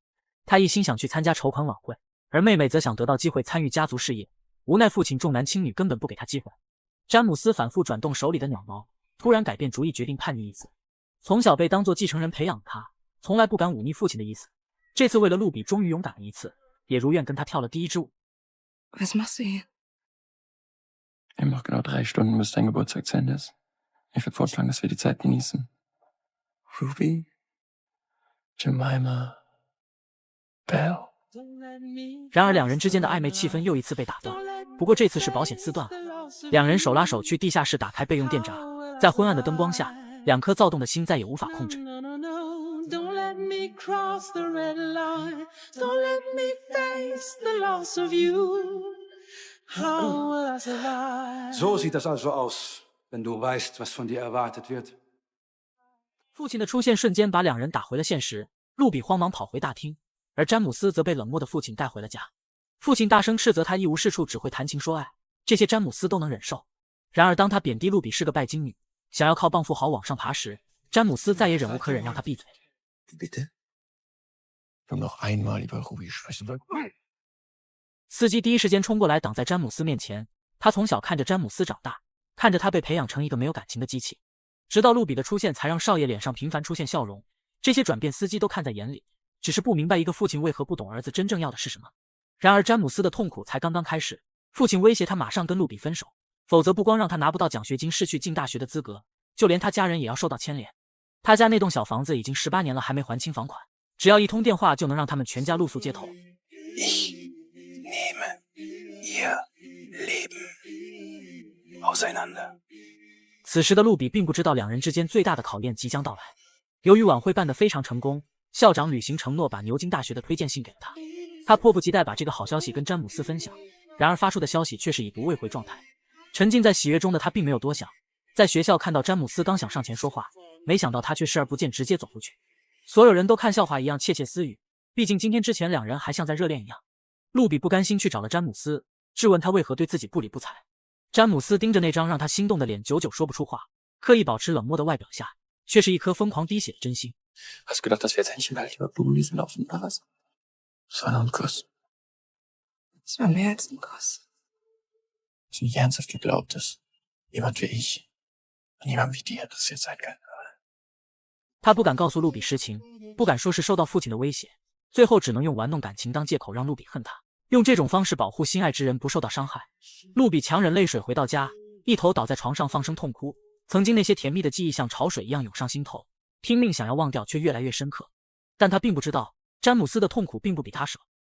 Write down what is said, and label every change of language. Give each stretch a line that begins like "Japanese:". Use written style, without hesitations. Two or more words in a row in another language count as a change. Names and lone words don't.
Chinese: 他一心想去参加筹款晚会，而妹妹则想得到机会参与家族事业。无奈父亲重男轻女，根本不给他机会。詹姆斯反复转动手里的鸟毛，突然改变主意，决定叛逆一次。从小被当作继承人培养他，从来不敢忤逆父亲的意思。这次为了露比，终于勇敢了一次，也如愿跟他跳了第一支舞。
German: Was machst du hier? Wir haben noch genau 3 Stunden, bis dein Geburtstag zu Ende ist. Ich würde vorschlagen, dass wir die Zeit genießen. Ruby, Jemima, Belle.
Chinese: 然而两人之间的暧昧气氛又一次被打断，不过这次是保险丝断了。两人手拉手去地下室打开备用电闸，在昏暗的灯光下，2颗躁动的心再也无法控制。
German: So sieht das also aus, wenn du weißt, was von dir erwartet wird.
Chinese: 父亲的出现瞬间把两人打回了现实，露比慌忙跑回大厅，而詹姆斯则被冷漠的父亲带回了家。父亲大声斥责他一无是处，只会谈情说爱，这些詹姆斯都能忍受。然而当他贬低露比是个拜金女，想要靠傍富豪往上爬时，詹姆斯再也忍无可忍，让他闭嘴。
German: Bitte? Wenn noch einmal über Ruby sprechen wollt.
Chinese: 司机第一时间冲过来挡在詹姆斯面前，他从小看着詹姆斯长大，看着他被培养成一个没有感情的机器，直到露比的出现才让少爷脸上频繁出现笑容。这些转变司机都看在眼里，只是不明白一个父亲为何不懂儿子真正要的是什么。然而詹姆斯的痛苦才刚刚开始，父亲威胁他马上跟露比分手，否则不光让他拿不到奖学金，失去进大学的资格，就连他家人也要受到牵连。他家那栋小房子已经18年了，还没还清房款，只要一通电话就能让他们全家露宿街头。
German: Ich nehme ihr Leben auseinander.
Chinese: 此时的露比并不知道两人之间最大的考验即将到来。由于晚会办得非常成功，校长履行承诺，把牛津大学的推荐信给了他。他迫不及待把这个好消息跟詹姆斯分享，然而发出的消息却是已读未回状态。沉浸在喜悦中的他并没有多想，在学校看到詹姆斯刚想上前说话，没想到他却视而不见，直接走出去。所有人都看笑话一样窃窃私语，毕竟今天之前两人还像在热恋一样。露比不甘心去找了詹姆斯，质问他为何对自己不理不睬。詹姆斯盯着那张让他心动的脸，久久说不出话，刻意保持冷漠的外表下，却是一颗疯狂滴血的真心。
German: Hast du gedacht, dass wir jetzt endlich bald über Blumenwiesen laufen oder was? Es war nur ein Kuss. Es war mehr als ein Kuss. Hast du nicht ernsthaft geglaubt, dass jemand wie ich und jemand wie dir das jetzt sein kann?
Chinese: 他不敢告诉露比实情，不敢说是受到父亲的威胁，最后只能用玩弄感情当借口让露比恨他，用这种方式保护心爱之人不受到伤害。露比强忍泪水回到家，一头倒在床上放声痛哭。曾经那些甜蜜的记忆像潮水一样涌上心头，拼命想要忘掉，却越来越深刻。但他并不知道，詹姆斯的痛苦并不比他少。